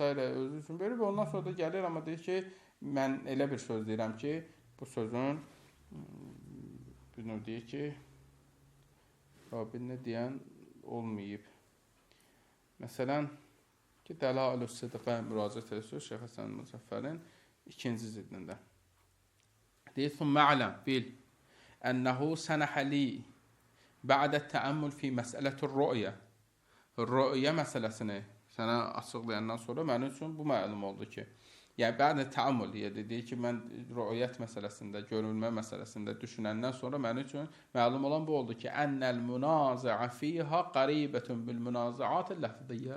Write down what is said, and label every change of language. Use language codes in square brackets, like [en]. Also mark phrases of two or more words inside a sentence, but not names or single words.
[az] özü üçün verir və ondan sonra da gəlir, amma deyir ki, mən elə bir söz deyirəm ki, bu sözün bir növ deyir ki, Rabbinə deyən olmayıb. Məsələn, ki, Dəlailus Sidqə müraciət edirsiniz Şeyx Həsən Müzəffərin 2-ci zidində. Deyir, [ar] "ثم اعلم بأنه سنح لي بعد التأمل في مسألة الرؤية." [az] Rü'ya məsələsini sənə açıqlayandan sonra mənim üçün bu məlum oldu ki, yəni [ar] بعد التأمل [az] deyir ki, mən rü'yət məsələsində, görülmə məsələsində düşünəndən sonra mənim üçün məlum olan bu oldu ki, [ar] أن المنازعة فيها قريبة بالمنازعات اللفظية.